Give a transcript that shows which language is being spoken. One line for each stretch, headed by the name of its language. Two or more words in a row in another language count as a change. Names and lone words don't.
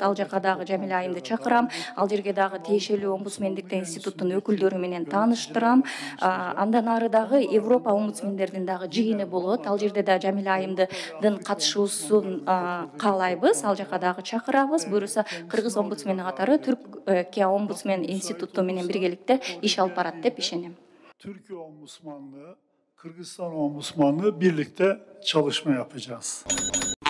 Kyrgyz: Ал жака дагы Жамиля Айымды чакырам. Ал жерге дагы тиешелүү омбудсмендик институттун өкүлдөрү менен тааныштырам. Андан ары дагы Европа омбудсмендердин дагы жыйыны болот. Ал жерде да Жамиля Айымдын катышуусун каалайбыз. Ал жака дагы чакырабыз. Буюрса Кыргыз омбудсмени катары Türkiye Ombudsman İnstitutu менен биргеликте иш алып барат деп ишенем.
Turkish: Türkiye Ombudsmanlığı, Kırgızistan Ombudsmanlığı birlikte çalışma yapacağız.